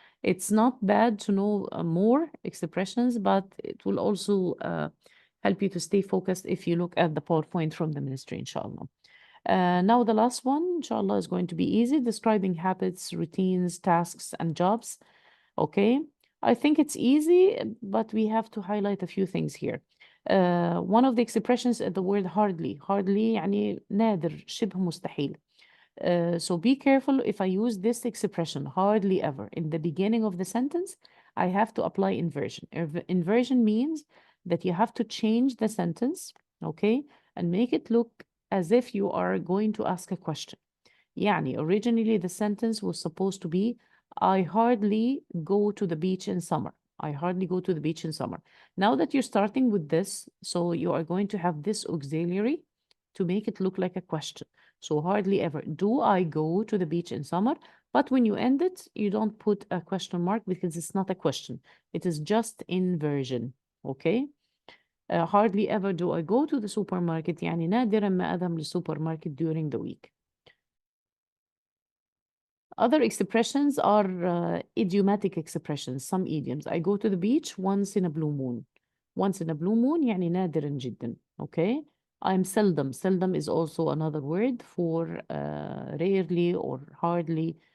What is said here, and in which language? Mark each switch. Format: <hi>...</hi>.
<en>It's not bad to know more expressions, but it will also help you to stay focused if you look at the PowerPoint from the ministry, inshallah. Now the last one, inshallah, is going to be easy, describing habits, routines, tasks, and jobs. Okay. I think it's easy, but we have to highlight a few things here. One of the expressions is the word hardly.</en> <ar>Hardly يعني نادر, شبه مستحيل.</ar> <en>So be careful if I use this expression, hardly ever, in the beginning of the sentence, I have to apply inversion. Inversion means that you have to change the sentence, okay, and make it look as if you are going to ask a question. يعني originally the sentence was supposed to be, I hardly go to the beach in summer. I hardly go to the beach in summer. Now that you're starting with this, so you are going to have this auxiliary to make it look like a question. So hardly ever. Do I go to the beach in summer? But when you end it, you don't put a question mark because it's not a question. It is just inversion. Okay? Hardly ever do I go to the supermarket.</en> <ar>يعني نادرا ما أذهب للسوبرماركت</ar> <en>during the week. Other expressions are idiomatic expressions, some idioms. I go to the beach once in a blue moon. Once in a blue moon</en> <ar>يعني نادرا جدا.</ar> <en>Okay? I'm seldom. Seldom is also another word for rarely or hardly.</en>